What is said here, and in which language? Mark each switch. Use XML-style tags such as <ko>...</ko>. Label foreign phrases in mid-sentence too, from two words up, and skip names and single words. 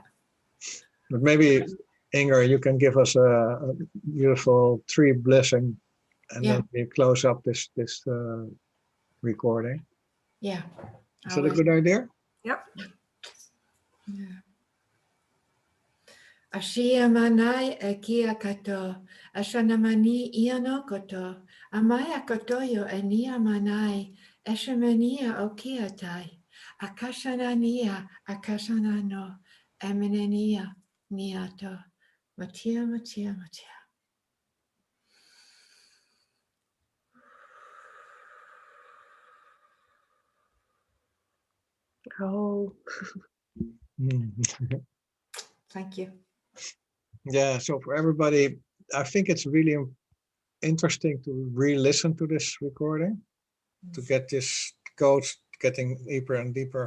<en>But maybe, Inger, you can give us a beautiful tree blessing, and then we close up this recording. Yeah. Is that a good idea? Yeah. Ashia manai ekia kato, ashanamani iano koto, amaya kotoyo enia manai, eshamania okia tai, akashanania, akashanano, eminenia niato, matia, matia, matia. Oh, Thank you. Yeah, so for everybody, I think it's really interesting to re-listen to this recording to get this codes getting deeper and deeper.</en>